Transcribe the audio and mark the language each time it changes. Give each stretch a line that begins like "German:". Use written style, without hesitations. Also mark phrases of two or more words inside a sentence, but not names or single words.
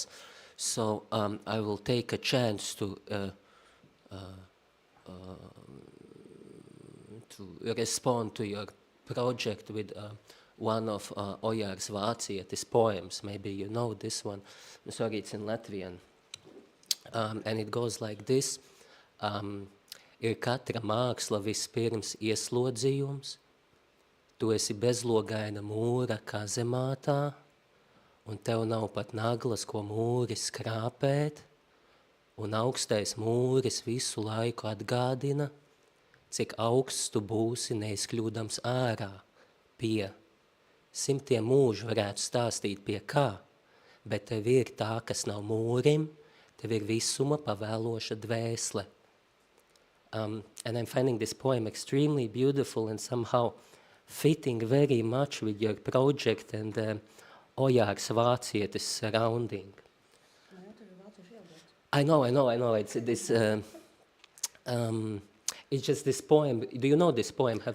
English: So I will take a chance to respond to your project with one of Ojārs Vācietis poems. Maybe you know this one. I'm sorry, it's in Latvian. And it goes like this.
Latvian: Ir katra māksla vispirms ieslodzījums, tu esi bezlogaina mūra kazemātā, un tev nav pat naglas, ko mūris krāpēt, un augstais mūris visu laiku atgādina, cik augsts tu būsi neizkļūdams ārā, pie. Simtiem mūžu varētu stāstīt pie kā, bet tev ir tā, kas nav mūrim, tev ir visuma pavēloša dvēsle.
English: And I'm finding this poem extremely beautiful and somehow fitting very much with your project and Ojārs Vācietis surrounding. I know. It's this. It's just this poem. Do you know this poem? Have you?